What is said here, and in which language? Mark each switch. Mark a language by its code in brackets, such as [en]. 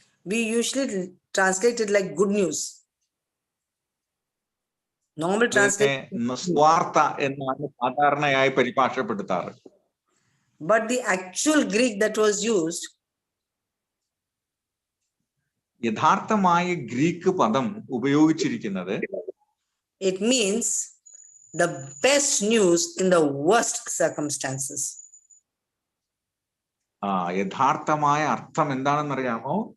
[en] We usually translate it like good news. Normal translation. [ml] സ്വാർത്ഥ എന്നാണ് സാധാരണയായി പരിഭാഷപ്പെടുത്താറ്. [en] But the actual Greek that was used, [ml] യഥാർത്ഥമായ Greek പദം ഉപയോഗിച്ചിരിക്കുന്നത് [en] it means the best news in the worst circumstances. [ml] യഥാർത്ഥമായ അർത്ഥം എന്താണെന്ന് അറിയാമോ?